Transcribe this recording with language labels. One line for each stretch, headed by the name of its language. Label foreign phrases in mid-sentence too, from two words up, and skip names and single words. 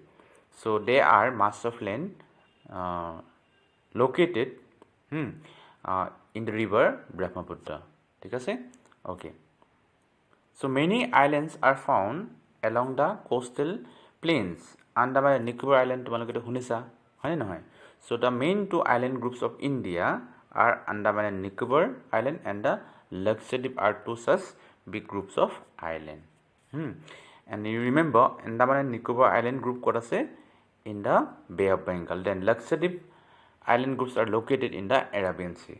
English: So they are mass of land located in the river Brahmaputra. Okay. So many islands are found along the coastal plains.
Assamese: Andaman and Nicobar Island তোমালোকে শুনিছা, হয় নহয়?
English: So the main two island groups of India are Andaman and Nicobar Island and the Lakshadweep are two such big groups of island. And you remember Andaman and Nicobar Island group what ase in the Bay of Bengal. Then Lakshadweep island groups are located in the Arabian Sea.